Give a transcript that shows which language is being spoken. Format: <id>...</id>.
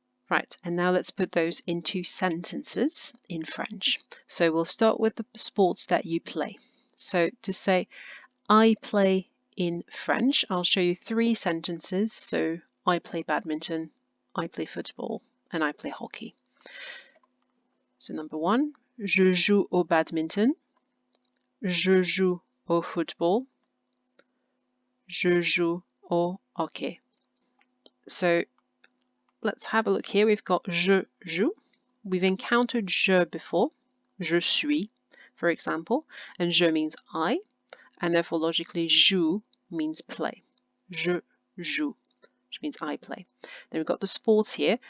<en>Right, and now let's put those into sentences in French. So we'll start with the sports that you play. So to say, I play in French, I'll show you 3 sentences. So I play badminton, I play football, and I play hockey. So number 1,</en> <fr>je joue au badminton, je joue au football, je joue au hockey.</fr> <en>So let's have a look here. We've got</en> <fr>je joue.</fr> <en>We've encountered je before.</en> <fr>Je suis,</fr> <en>for example. And je means I. And therefore, logically, joue means play.</en> <fr>Je joue,</fr> <en>which means I play. Then we've got the sports here.</en>